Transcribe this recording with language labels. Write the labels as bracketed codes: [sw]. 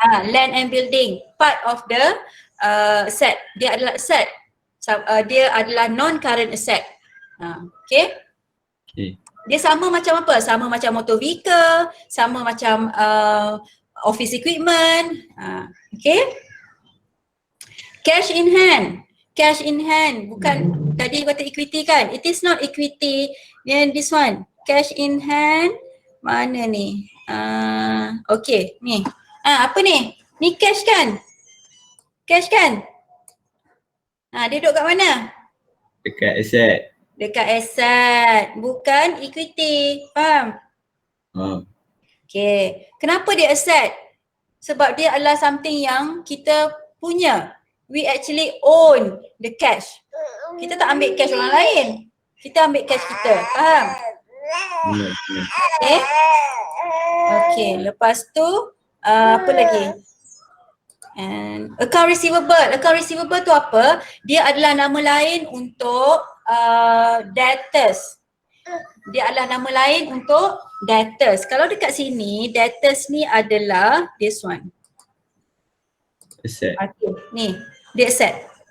[en] Land and building part of the asset. [ms] Dia adalah asset. Dia adalah non-current asset. [en] Okay? Okay. [ms] Dia sama macam apa? Sama macam motor vehicle, sama macam office equipment. Okay? [en] Cash in hand. Cash in hand. [ms] Bukan tadi kata equity kan? [en] It is not equity. Then this one. Cash in hand. [ms] Mana ni? Okay, ni. Apa ni? Ni cash kan? Cash kan? Dia duduk kat mana? Dekat asset. Dekat aset, bukan equity. Faham? Okay. Kenapa dia aset? Sebab dia adalah [en] something [ms] yang kita punya. [en] We actually own the cash. [ms] Kita tak ambil cash orang lain. Kita ambil cash kita. Faham? Okay. Okay. Lepas tu, apa lagi? [en] And account receivable. [ms] Account receivable tu apa? Dia adalah nama lain untuk debtors. Dia adalah nama lain untuk debtors. Kalau dekat sini, debtors ni adalah [en] this one. Asset. [ms] Okay, ni. Dia asset.